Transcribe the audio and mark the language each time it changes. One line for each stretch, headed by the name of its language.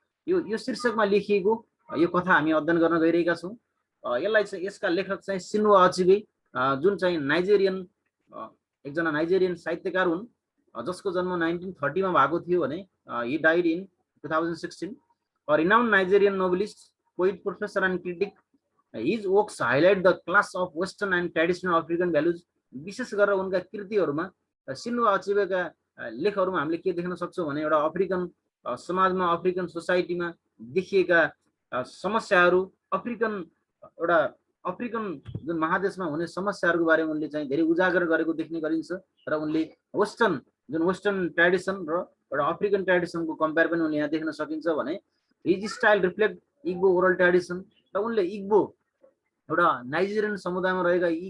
Nepali: यो शीर्षकमा लेखिएको यो कथा हामी अध्ययन गर्न गइरहेका छौं. यसलाई चाहिँ यसका लेखक चाहिँ सिन्वा अचिबे जुन चाहिँ नाइजेरियन एकजना नाइजेरियन साहित्यकार हुन् जसको जन्म 1930 मा भएको थियो भने
English: he died in 2016. A renowned Nigerian novelist, poet, professor and critic. His works highlight the clash of Western and traditional African values.
Nepali: विशेष गरेर उनका कृतिहरूमा सिन्वा अचिबेका लेखहरूमा हामीले के देख्न सक्छौं भने एउटा अफ्रिकन समाजमा अफ्रिकन सोसाइटीमा देखिएका समस्याहरू अफ्रिकन एउटा अफ्रिकन जुन महादेशमा हुने समस्याहरूको बारेमा उनले चाहिँ धेरै उजागर गरेको देख्ने गरिन्छ र उनले वेस्टर्न ट्रेडिसन र एउटा अफ्रिकन ट्रेडिसनको कम्पेयर पनि उनले यहाँ देख्न सकिन्छ भने
English: his style reflect Igbo oral tradition
Nepali: र उनले इग्बो एउटा नाइजेरियन समुदायमा रहेका